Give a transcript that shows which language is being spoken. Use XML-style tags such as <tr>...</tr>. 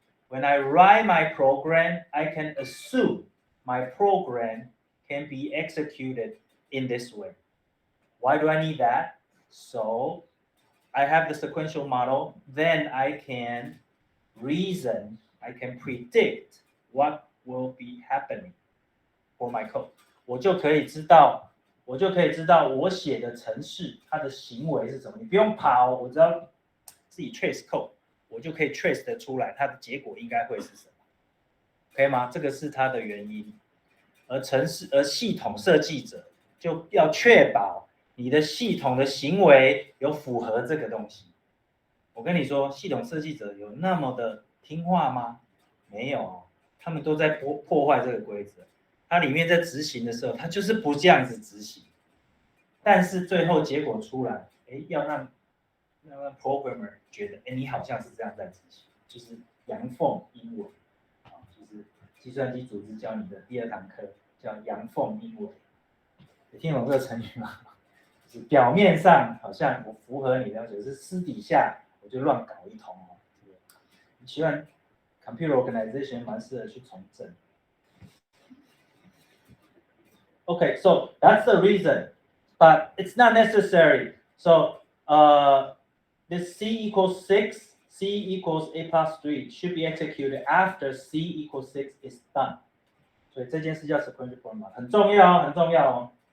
<en>When I write my program, I can assume my program can be executed in this way. Why do I need that? So I have the sequential model, then I can reason, I can predict what will be happening for my code.</en> <zh>我就可以知道我写的程式它的行为是什么。你不用跑，我只要自己 trace code， 我就可以 trace 得出来它的结果应该会是什么。可以吗？这个是它的原因。而系统设计者就要确保你的系统的行为有符合这个东西。我跟你说，系统设计者有那么的听话吗？没有，他们都在破坏这个规则。它里面在执行的时候，它就是不这样子执行，但是最后结果出来，要让 programmer 觉得，你好像是这样在执行，就是阳奉阴违，就是计算机组织教你的第2堂课叫阳奉阴违。你听懂这个成语吗？就是表面上好像我符合你的要求，是私底下我就乱搞一通哦。虽然 computer organization 蛮适合去从政。</zh> <en>Okay, so that's the reason, but it's not necessary. So this C equals 6, C equals A plus 3 should be executed after C equals 6 is done.</en> <zh>所以这件事叫 sequential format， 很重要哦，很重要哦。</zh>